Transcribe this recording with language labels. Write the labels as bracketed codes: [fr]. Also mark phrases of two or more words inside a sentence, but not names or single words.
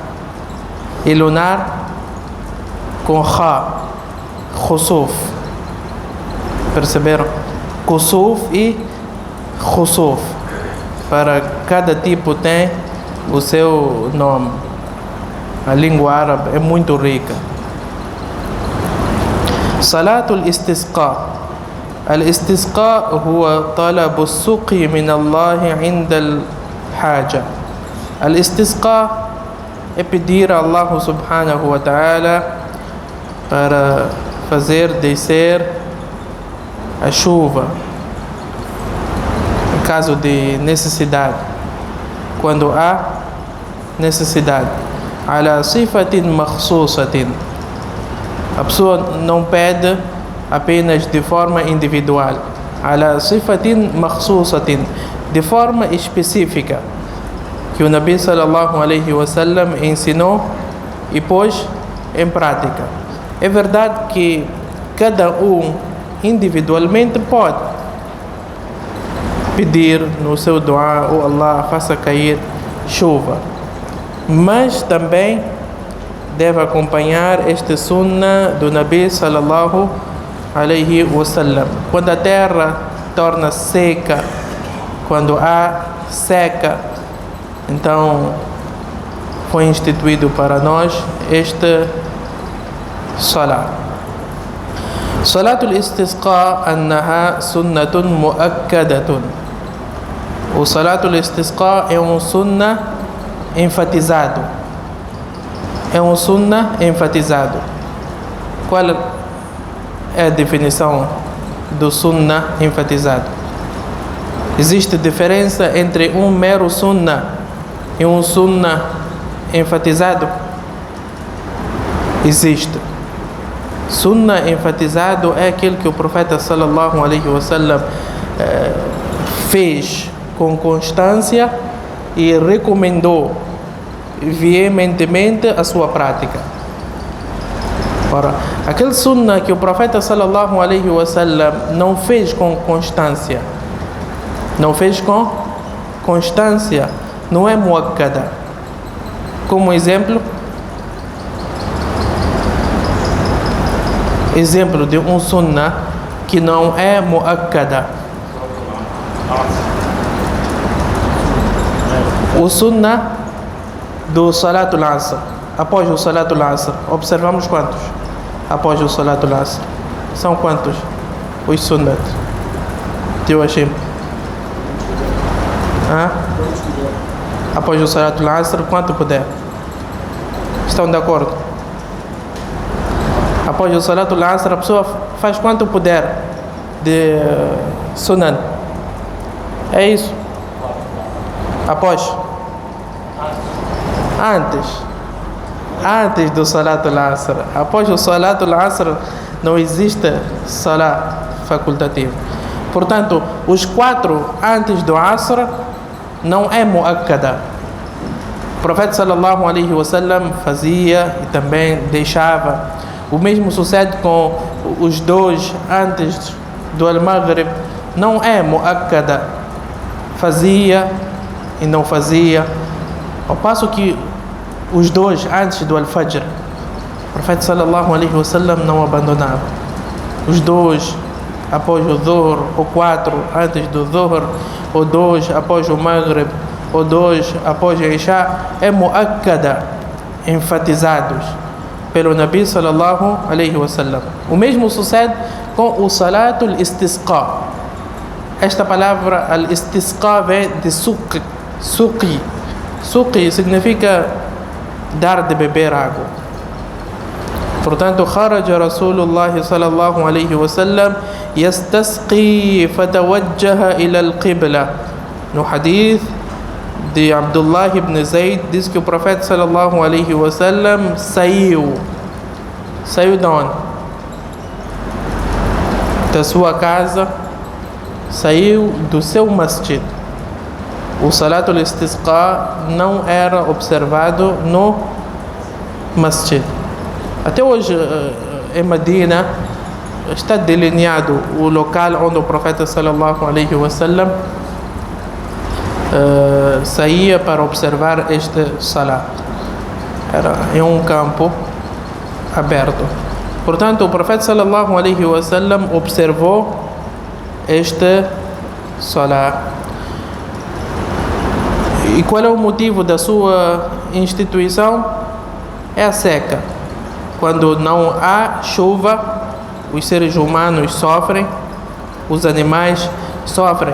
[pt] E lunar com Kha, Khusuf. Perceberam? Kusuf e Khusuf. Para cada tipo tem o seu nome. A língua árabe é muito rica. [ar] صلاة الاستسقاء. الاستسقاء هو طلب السقي من الله عند الحاجة. [pt] Al-Istisqa é pedir a [ar] الله سبحانه وتعالى [pt] para fazer descer a chuva em caso de necessidade, quando há necessidade. [ar] على صفة مخصوصة. [pt] A pessoa não pede apenas de forma individual. [ar] على صفة مخصوصة, [pt] de forma específica, que o [ar] النبي صلى الله عليه وسلم [pt] ensinou e pôs em prática. É verdade que cada um individualmente pode pedir no seu dua: oh Allah, faça cair chuva, mas também deve acompanhar este sunnah do [ar] النبي صلى الله عليه وسلم. [pt] Quando a terra torna seca, quando há seca, então foi instituído para nós este Salat. [ar] صلاة الاستسقاء أنها سنة مؤكدة. [pt] O [ar] صلاة الاستسقاء [pt] é um sunnah enfatizado. É um sunnah enfatizado. Qual é a definição do sunnah enfatizado? Existe diferença entre um mero sunnah e um sunnah enfatizado? Existe. Sunnah enfatizado é aquele que o profeta [ar] صلى الله عليه وسلم [pt] fez com constância e recomendou veementemente a sua prática. Ora, aquele sunnah que o profeta [ar] صلى الله عليه وسلم [pt] não fez com constância, não é muakkada. Como exemplo de um sunnah que não é muakkada. O sunnah do [ar] صلاة العصر. [pt] Após o [ar] صلاة العصر, [pt] observamos quantos? Após o [ar] صلاة العصر, [pt] são quantos os sunnat? Teu Hashim? Após o [ar] صلاة العصر, [pt] quanto puder? Estão de acordo? Após o [ar] صلاة العصر, [pt] a pessoa faz quanto puder de sunan. É isso? Após? Antes do [ar] صلاة العصر. [pt] Após o [ar] صلاة العصر [pt] não existe Salat facultativa. Portanto, os 4 antes do Asr não é muakkada. O profeta [ar] صلى الله عليه وسلم [pt] fazia e também deixava O mesmo sucede com os dois antes do Al-Maghrib. Não é muakkada, fazia e não fazia. Ao passo que os dois antes do Al-Fajr, o profeta [ar] صلى الله عليه وسلم [pt] não abandonava. Os dois após o Dhuhr, ou 4 antes do Dhuhr, ou 2 após o Maghrib, ou 2 após o Isha, é muakkada, enfatizados pelo [ar] النبي صلى الله عليه وسلم. [pt] O mesmo sucede com o [ar] صلاة الاستسقاء. [pt] Esta palavra al-istisqa vem de suqi. Suqi significa dar de beber água. Portanto, [ar] خرج رسول الله صلى الله عليه وسلم يستسقي فتوجه إلى القبلة. [pt] No hadith de Abdullah ibn Zayd diz que o profeta [ar] صلى الله عليه وسلم [pt] saiu de onde? Da sua casa, saiu do seu masjid. O [ar] صلاة الاستسقاء [pt] não era observado no masjid. Até hoje, em Medina, está delineado o local onde o profeta [ar] صلى الله عليه وسلم [pt] saía para observar este salat. Era em um campo aberto. Portanto, o profeta [ar] صلى الله عليه وسلم [pt] observou este salat. E qual é o motivo da sua instituição? É a seca. Quando não há chuva, os seres humanos sofrem, os animais sofrem.